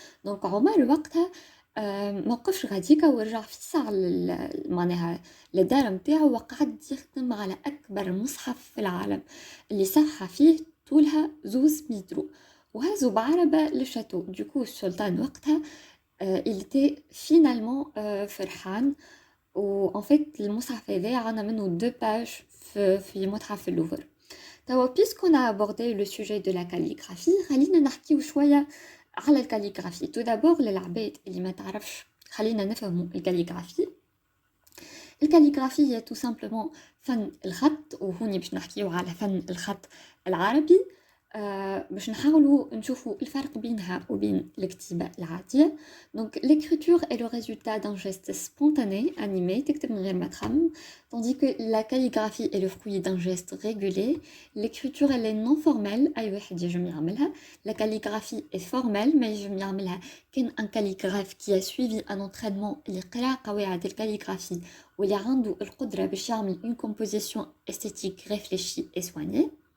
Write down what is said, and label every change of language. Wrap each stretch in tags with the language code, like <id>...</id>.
<ar>دونك عمر وقتها ما وقفش غاديكا ورجع في الساعة معناها للدار متاعو وقعد يخدم على أكبر مصحف في العالم اللي صحة فيه طولها 2 متر وهزوا بعربة للشاتو. دوكو السلطان وقتها il était finalement فرحان و en fait المصحف هذا عنا منه 2 باج في متحف اللوفر.</ar> <fr>توا puisqu'on a abordé le sujet de la calligraphie خلينا نحكيو شوية على الكاليغرافي.</fr> <ar>tout d'abord للعباد اللي ما تعرفش خلينا نفهموا الكاليغرافي. الكاليغرافي هي tout simplement فن الخط وهوني باش نحكيو على فن الخط العربي باش نحاولوا نشوفوا الفرق بينها وبين الكتابة العادية.</ar> <fr>Donc l'écriture est le résultat d'un geste spontané, animé, تكتب من غير ما تخمم, tandis que la calligraphie est le fruit d'un geste régulé. L'écriture elle est non formelle, أي واحد يجم يعملها. La calligraphie est formelle, ما يجم يعملها كان un calligraphe qui a suivi un entraînement اللي قرا قواعد الكاليغرافي واللي عنده القدرة باش يعمل une composition esthétique réfléchie et soignée.</fr>